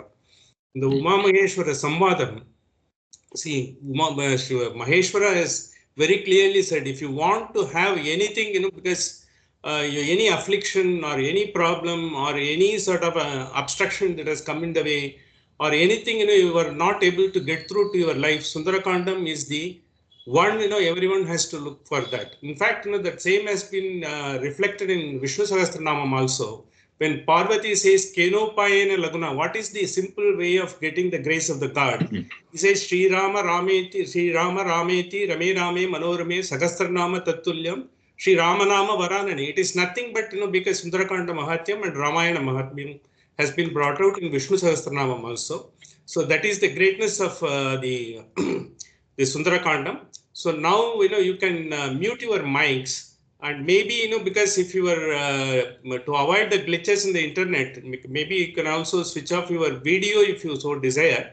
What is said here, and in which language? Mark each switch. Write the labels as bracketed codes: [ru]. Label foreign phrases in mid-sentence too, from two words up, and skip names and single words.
[en] In the Uma Maheshwara Samvadam, see, Maheshwara has very clearly said, if you want to have anything, because any affliction or any problem or any sort of obstruction that has come in the way, or anything, you are not able to get through to your life, Sundarakandam is the one, everyone has to look for that. In fact, that same has been reflected in Vishnu Sahasranamam also. when Parvati says [sa] केनोपायेन लघुना, [en] what is the simple way of getting the grace of the God? He says [sa] श्री राम रामेति रामे रामे मनोरमे सहस्रनाम तत्तुल्यं श्री रामनाम वरानने. [en] It is nothing but because Sundarakanda Mahatyam and Ramayana Mahatmyam has been brought out in Vishnu Sahasranamam also. So that is the greatness of the the Sundarakandam. So now you can mute your mics. And maybe, because if you are, to avoid the glitches in the internet, maybe you can also switch off your video if you so desire.